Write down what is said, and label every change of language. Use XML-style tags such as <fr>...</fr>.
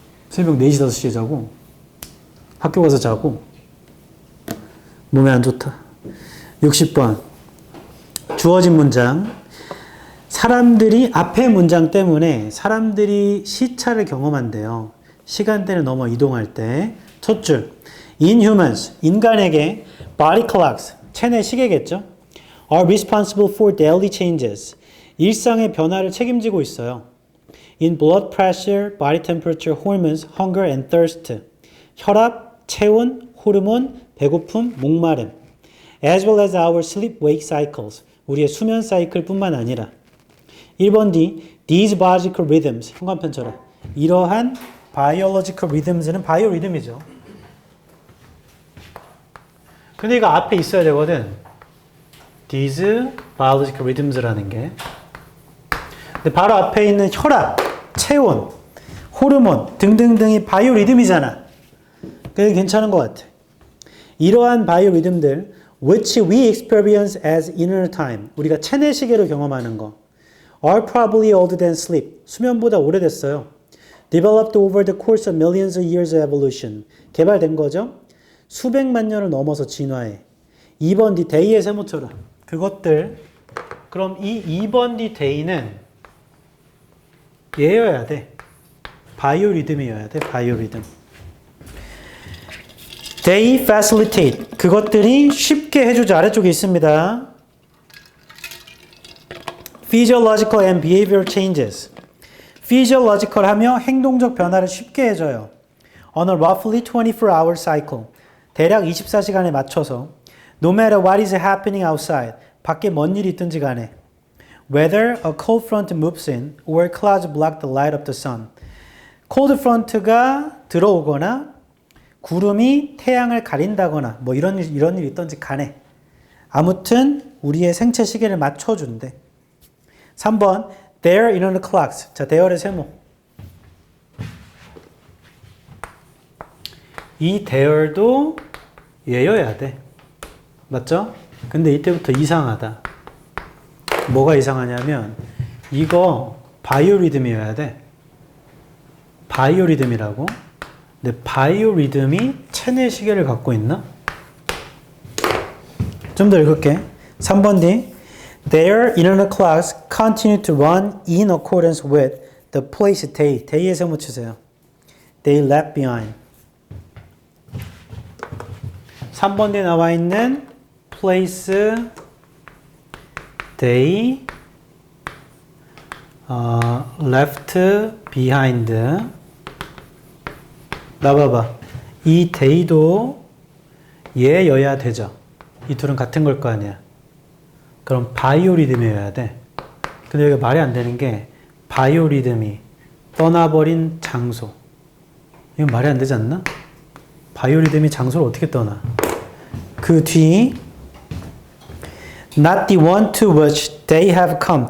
<ko>새벽 4시, 5시에 자고 학교 가서 자고 몸에 안 좋다. 60번 주어진 문장. 사람들이 앞의 문장 때문에 사람들이 시차를 경험한대요. 시간대를 넘어 이동할 때. 첫 줄.</ko> <en>In humans,</en> <ko>인간에게</ko> <en>body clocks,</en> <ko>체내 시계겠죠?</ko> <en>are responsible for daily changes.</en> <ko>일상의 변화를 책임지고 있어요.</ko> <en>In blood pressure, body temperature, hormones, hunger and thirst.</en> <ko>혈압, 체온, 호르몬, 배고픔, 목마름.</ko> <en>As well as our sleep-wake cycles.</en> <ko>우리의 수면 사이클뿐만 아니라 1번 D, these biological rhythms, 현관편처럼 이러한 biological rhythms는 바이오리듬이죠. 근데 이거 앞에 있어야 되거든. these biological rhythms라는 게. 근데 바로 앞에 있는 혈압, 체온, 호르몬 등등등이 바이오리듬이잖아. 그게 괜찮은 것 같아. 이러한 바이오리듬들</ko> <en>which we experience as inner time.</en> <ko>우리가 체내 시계로 경험하는 거.</ko> <en>are probably older than sleep.</en> <ko>수면보다 오래됐어요.</ko> <en>developed over the course of millions of years of evolution.</en> <ko>개발된 거죠. 수백만 년을 넘어서 진화해. 2번 D 데이의 세모처럼. 그것들. 그럼 이 2번 D 데이는 얘여야 돼. 바이오리듬이어야 돼. 바이오리듬.</ko> <en>They facilitate.</en> <ko>그것들이 쉽게 해주죠. 아래쪽에 있습니다.</ko> <en>Physiological and behavioral changes.</en> <ko>Physiological 하며 행동적 변화를 쉽게 해줘요.</ko> <en>On a roughly 24-hour cycle.</en> <ko>대략 24시간에 맞춰서</ko> <en>No matter what is happening outside.</en> <ko>밖에 뭔 일이 있든지 간에</ko> <en>Whether a cold front moves in or clouds block the light of the sun.</en> <ko>cold front가 들어오거나 구름이 태양을 가린다거나 뭐 이런 일이 있든지 간에 아무튼 우리의 생체 시계를 맞춰준대.</ko> <en>3번 their internal clocks.</en> <ko>자, 대열의 세모. 이 대열도 얘여야 돼. 맞죠? 근데 이때부터 이상하다. 뭐가 이상하냐면 이거 바이오리듬이어야 돼. 바이오리듬이라고. 근데 바이오리듬이 체내 시계를 갖고 있나? 좀 더 읽을게. 3번 D.</ko> <en>Their internal clocks continue to run in accordance with the place day.</en> <ko>day의 세모 치세요.</ko> <en>They left behind.</en> <ko>3번 D에 나와 있는 place they left behind. 나봐봐. 이 day도 얘여야 되죠. 이 둘은 같은 걸 거 아니야. 그럼 바이오리듬이어야 돼. 근데 여기가 말이 안 되는 게 바이오리듬이 떠나버린 장소. 이건 말이 안 되지 않나? 바이오리듬이 장소를 어떻게 떠나? 그 뒤</ko> <en>Not the one to which they have come.</en>